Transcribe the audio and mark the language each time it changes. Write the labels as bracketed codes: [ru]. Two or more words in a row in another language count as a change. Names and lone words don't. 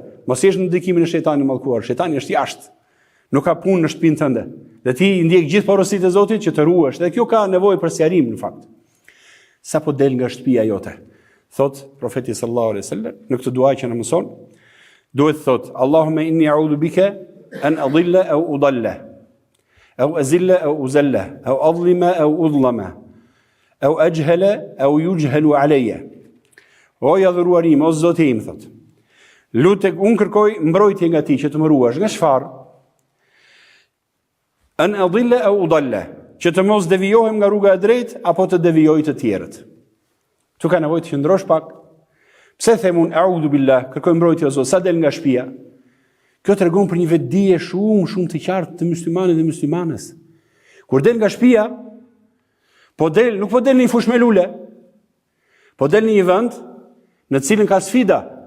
[sq] Mos jesh në ndikimin e shejtanit mallkuar. Shejtani është jashtë. Nuk ka punë në shtëpinë tënde. Dhe ti ndjek gjithë porositë e Zotit që të ruhesh. Dhe kjo ka nevojë për sqarim në fakt. Sa po del nga shtëpia jote, thot profeti [ar] صلى الله عليه وسلم [sq] në këtë dua që na mëson, duhet thot [ar] اللهم إني أعوذ بك أن أضل أو أضل أو أزل أو أزل أو أظلم أو أظلم أو أجهل أو يجهل علي. [sq] O i adhuruari im, o Zoti im, thot, lutek unë kërkoj mbrojtje nga ti që të më ruash. Nga çfarë? [ar] أن أضل أو أضل, [sq] që të mos devijohem nga rruga e drejtë apo të devijoj të tjerët. Tu ka nevojë të qëndrosh pak. Pse them unë [ar] أعوذ بالله, [sq] kërkoj mbrojtje o Zot, sa del nga shtëpia? Kjo tregon për një vetdije shumë të qartë të muslimanit dhe muslimanes. Kur del nga shtëpia, nuk po del në një fushë me lule, po del në një vend në cilin ka sfida.